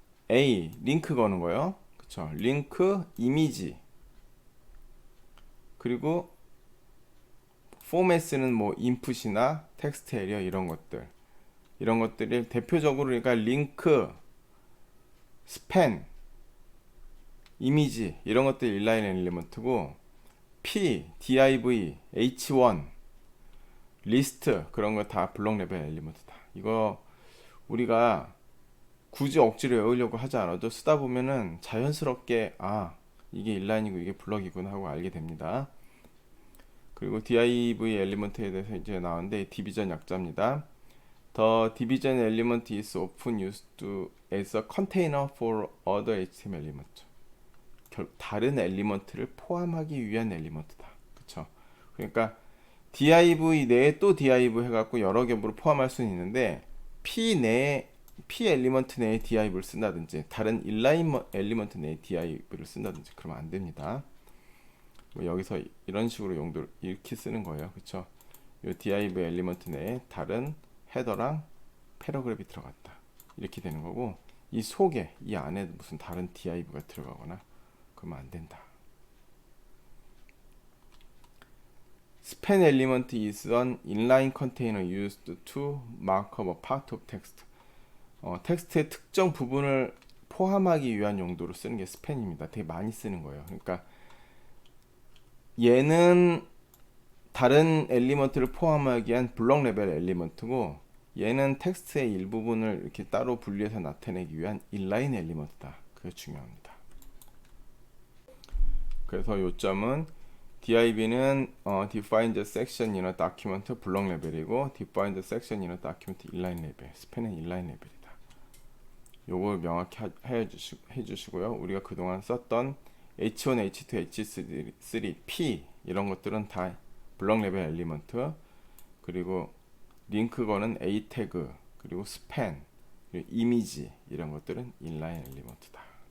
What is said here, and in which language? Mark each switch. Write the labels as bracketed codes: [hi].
[ko] A 링크 거는 거요. 그쵸? 링크 이미지 그리고 포맷은 뭐 인풋이나 텍스트 에리어 이런 것들이 대표적으로 그러니까 링크, 스팬, 이미지 이런 것들이 인라인 엘리먼트고 P, div, h1, 리스트 그런 거 다 블록 레벨 엘리먼트다. 이거 우리가 굳이 억지로 외우려고 하지 않아도 쓰다 보면은 자연스럽게 이게 인라인이고 이게 블럭이구나 하고 알게 됩니다. 그리고 div 엘리먼트에 대해서 이제 나왔는데 디비전 약자입니다. [en] The division element is often used as a container for other HTML element. [ko] 다른 엘리먼트를 포함하기 위한 엘리먼트다. 그쵸? 그러니까 div 내에 또 div 해갖고 여러 개를 포함할 수는 있는데 P 엘리먼트 내에 div를 쓴다든지 다른 인라인 엘리먼트 내에 div를 쓴다든지 그러면 안 됩니다. 뭐 여기서 이런 식으로 용도를 이렇게 쓰는 거예요. 그쵸? 이 div 엘리먼트 내에 다른 헤더랑 패러그래프가 들어갔다. 이렇게 되는 거고 이 속에 이 안에 무슨 다른 div가 들어가거나 그러면 안 된다. [en] span element is an inline container used to mark up a part of text. [ko] 텍스트의 특정 부분을 포함하기 위한 용도로 쓰는 게 span입니다. 되게 많이 쓰는 거예요. 그러니까 얘는 다른 엘리먼트를 포함하기 위한 블록 레벨 엘리먼트고, 얘는 텍스트의 일부분을 이렇게 따로 분리해서 나타내기 위한 인라인 엘리먼트다. 그게 중요합니다. 그래서 요점은 div는 [en] define the section in a document [ko] 블록 레벨이고, [en] define the section in a document inline 레벨, span은 inline [ko] 레벨이다. 요걸 명확히 해주시고요. 우리가 그동안 썼던 H1, H2, H3, P 이런 것들은 다 블록 레벨 엘리먼트, 그리고 링크 거는 A 태그, 그리고 스팬, 그리고 이미지 이런 것들은 인라인 엘리먼트다.